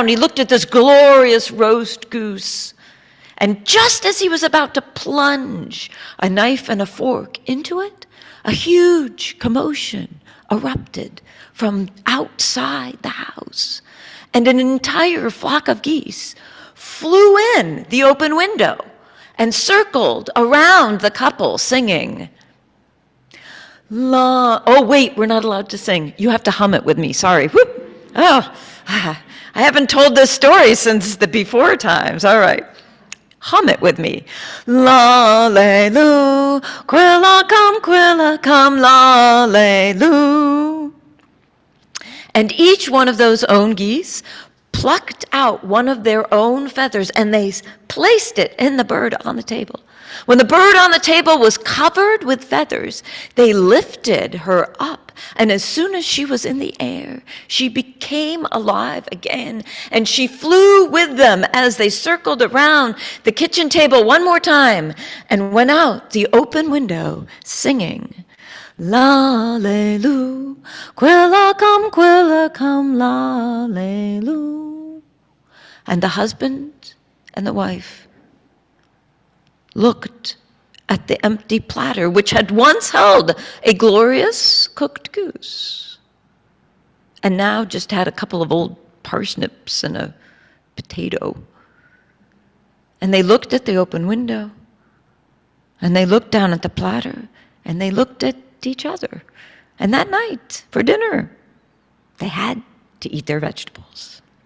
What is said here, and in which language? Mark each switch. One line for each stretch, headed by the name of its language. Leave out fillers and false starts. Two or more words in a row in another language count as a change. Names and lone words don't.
English: He looked at this glorious roast goose. And just as he was about to plunge a knife and a fork into it, a huge commotion erupted from outside the house, and an entire flock of geese flew in the open window and circled around the couple singing. Oh, wait, we're not allowed to sing. You have to hum it with me, sorry. Whoop. Oh, I haven't told this story since the before times. All right. Hum it with me. La-le-loo, quilla come, la-le-loo. And each one of those own geese plucked out one of their own feathers, and they placed it in the bird on the table. When the bird on the table was covered with feathers, they lifted her up, and as soon as she was in the air, she became alive again, and she flew with them as they circled around the kitchen table one more time and went out the open window singing, la-le-loo, quilla come, la-le-loo. And the husband and the wife looked at the empty platter, which had once held a glorious cooked goose, and now just had a couple of old parsnips and a potato. And they looked at the open window, and they looked down at the platter, and they looked at each other. And that night, for dinner, they had to eat their vegetables.